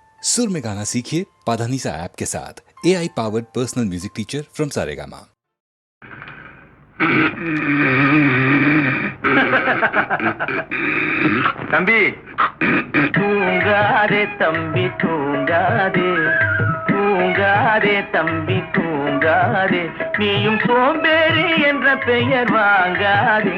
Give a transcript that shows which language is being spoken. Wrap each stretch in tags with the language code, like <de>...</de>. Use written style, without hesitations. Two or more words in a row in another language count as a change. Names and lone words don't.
<hi>सुर में गाना सीखिए पाधानीसा ऐप के साथ।</hi> <en>AI powered personal music teacher from Saregama.</en> <ta>தம்பி தூங்காதே தம்பி தூங்காதே, தூங்காதே தம்பி தூங்காதே, நீயும் சோம்பேறி என்ற பெயர் வாங்காதே.</ta>